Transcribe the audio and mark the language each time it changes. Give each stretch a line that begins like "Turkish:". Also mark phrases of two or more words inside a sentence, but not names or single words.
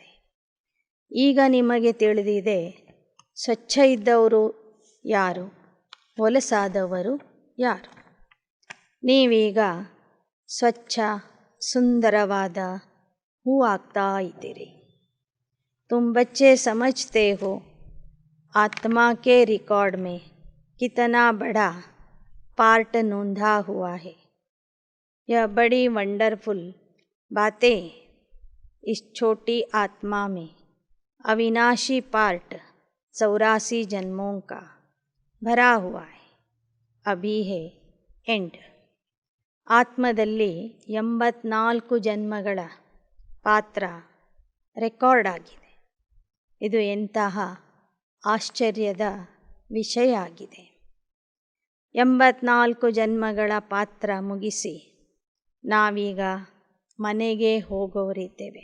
Kannada: ಈಗ ನಿಮಗೆ ತಿಳಿದಿದೆ ಸ್ವಚ್ಛ ಇದ್ದವರು ಯಾರು, ಹೊಲಸಾದವರು ಯಾರು. ನೀವೀಗ ಸ್ವಚ್ಛ ಸುಂದರವಾದ ಹೂ ಆಗ್ತಾ ಇದ್ದೀರಿ.
Hindi: तुम बच्चे समझते हो आत्मा के रिकॉर्ड में कितना बड़ा पार्ट नोंधा हुआ है. यह बड़ी वंडरफुल बातें इस छोटी आत्मा में अविनाशी पार्ट 84 जन्मों का भरा हुआ है. अभी है ಎಂಡ್.
Kannada: ಆತ್ಮದಲ್ಲಿ 84 ಜನ್ಮಗಳ ಪಾತ್ರ ರೆಕಾರ್ಡ್ ಆಗಿದೆ. ಇದು ಎಂತಹ ಆಶ್ಚರ್ಯದ ವಿಷಯ ಆಗಿದೆ. 84 ಜನ್ಮಗಳ ಪಾತ್ರ ಮುಗಿಸಿ ನಾವೀಗ ಮನೆಗೆ ಹೋಗೋರಿದ್ದೇವೆ.